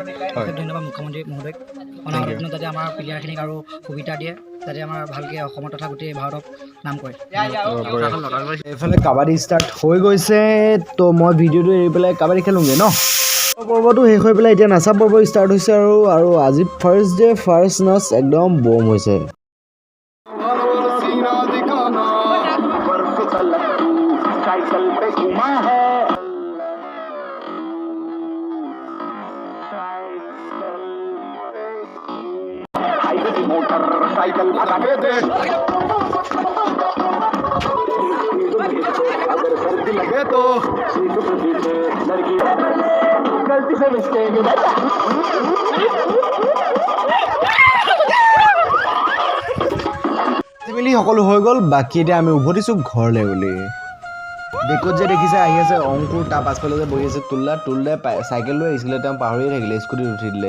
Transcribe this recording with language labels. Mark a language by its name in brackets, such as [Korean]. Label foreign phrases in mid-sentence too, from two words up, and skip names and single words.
[Assamese] অশেষ ধন্যবাদ মুখ্যমন্ত্ৰী মহোদয়ক। অনাগত দিনত যাতে আমাৰ প্লেয়াৰখিনিক আৰু সুবিধা দিয়ে, যাতে আমাৰ ভালকৈ অসমত তথা গোটেই ভাৰতক নাম কৰে। এইফালে কাবাডী ষ্টাৰ্ট হৈ গৈছে, তো মই ভিডিঅ'টো এৰি পেলাই কাবাডী খেলোঁগৈ ন। পৰ্বটো শেষ হৈ পেলাই এতিয়া নাচা পৰ্ব ষ্টাৰ্ট হৈছে আৰু আজি [English] first day first [Assamese] নাচ একদম বম হৈছে। [Hindi] मोटरसाइकिल भगाते थे अगर सर्दी लगे तो लड़की गलती से मिस्टेक [Assamese] মিলি সকলো হৈ গ'ল। বাকী এতিয়া আমি উভতিছোঁ ঘৰলৈ বুলি। বেকত যে দেখিছে আহি আছে অংকুৰ, তাৰ পাছফালে যে বহি আছে তুল্লাই চাইকেল লৈ আহিছিলে, তেওঁ পাহৰিয়ে থাকিলে, স্কুটিত উঠি দিলে।